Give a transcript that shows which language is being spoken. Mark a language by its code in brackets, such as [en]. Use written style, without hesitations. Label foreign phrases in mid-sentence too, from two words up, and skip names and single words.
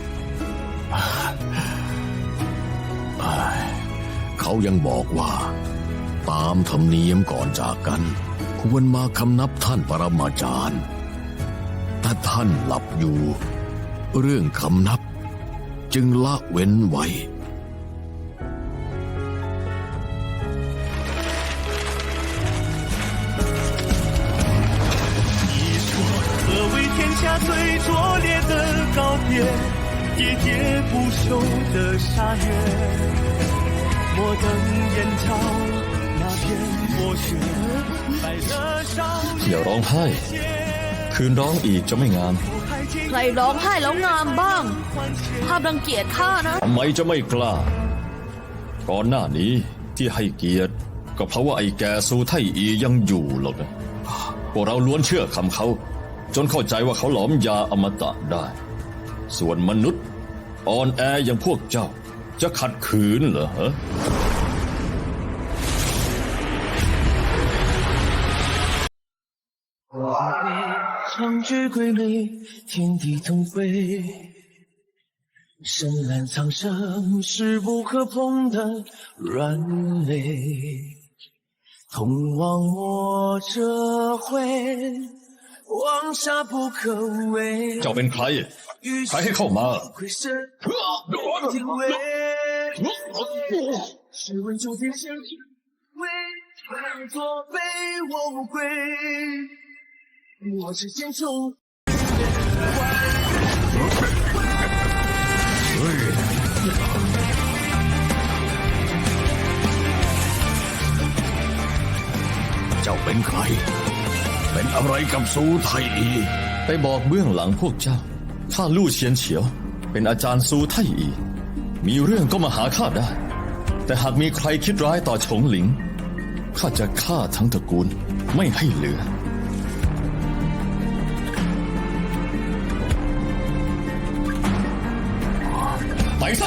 [th] เขายังบอกว่า ตามธรรมเนียมก่อนจากกัน ควรมาคำนับท่านปรมาจารย์ถ้าท่านหลับอยู่ เรื่องคำนับจึงละเว้นไว้ [zh] 何为天下最拙劣的告别，喋喋不休的沙月，莫等燕巢那片薄雪，白了少 [th] อย่าร้องไห้ คืนร้องอีกจะไม่งาม ใครร้องไห้แล้วงามบ้างภาพรังเกียจข้านะ ทำไมจะไม่กล้า ก่อนหน้านี้ที่ให้เกียรติ ก็เพราะว่าไอ้แกซูไทอียังอยู่หรอกนะพวกเราล้วนเชื่อคำเขาจนเข้าใจว่าเขาหลอมยาอมตะได้ ส่วนมนุษย์อ่อนแออย่างพวกเจ้าจะขัดขืนเหรอฮะ [zh] 长居归类，天地同飞。深蓝苍生，势不可碰的软肋。同往莫折回，往下不可为。 [th] เจ้าเป็นใคร ใครให้เข้ามา [zh] 亏身天位，试问九天相之为何作悲我无归？我是剑冲。 [th] เจ้าเป็นใคร เป็นอะไรกับซูไทอี ไปบอกเบื้องหลังพวกเจ้า ข้าลู่เชียนเฉียว เป็นอาจารย์ซูไทอี มีเรื่องก็มาหาข้าได้ แต่หากมีใครคิดร้ายต่อฉงหลิง ข้าจะฆ่าทั้งตระกูลไม่ให้เหลือ ไปซะ